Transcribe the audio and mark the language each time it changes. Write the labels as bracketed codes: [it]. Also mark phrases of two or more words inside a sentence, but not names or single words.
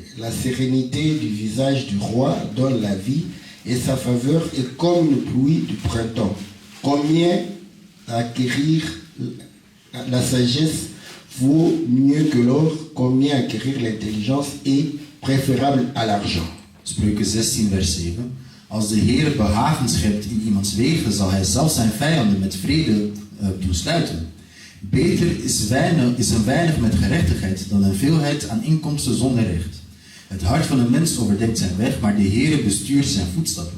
[fr] La sérénité du visage du roi donne la vie, et sa faveur est comme une pluie du printemps. Combien acquérir la sagesse vaut mieux que l'or, combien acquérir l'intelligence est préférable à l'argent. [nl] Spreuken 16 vers 7. Als de Heer behagen schept in iemands wegen, zal hij zelfs zijn vijanden met vrede toesluiten. Beter is een weinig met gerechtigheid dan een veelheid aan inkomsten zonder recht. Het hart van een mens overdenkt zijn weg, maar de Heer bestuurt zijn voetstappen.